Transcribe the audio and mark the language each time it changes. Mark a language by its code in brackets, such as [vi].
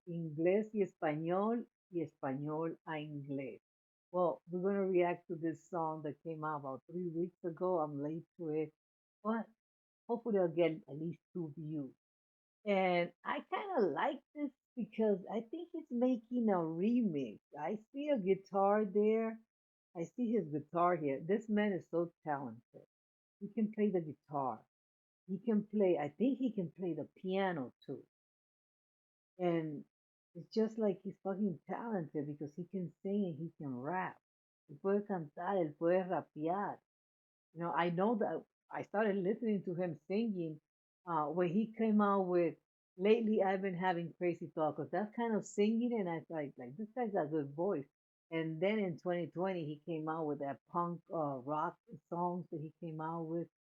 [es] Inglés y español a inglés. [en] Well, we're going to react to this song that came out about 3 weeks ago. I'm late to it, but hopefully I'll get at least 2 views. And I kind of like this because I think he's making a remix. I see a guitar there. I see his guitar here. This man is so talented. He can play the guitar. He can play, I think he can play the piano too. And it's just like he's fucking talented because he can sing and he can rap. [es] Él puede cantar, él puede rapear. [en] I know that I started listening to him singing when he came out with Lately I've Been Having Crazy Thoughts, 'cause that's kind of singing, and I thought, like, this guy's got a good voice. And then in 2020, he came out with that punk rock songs that he came out with.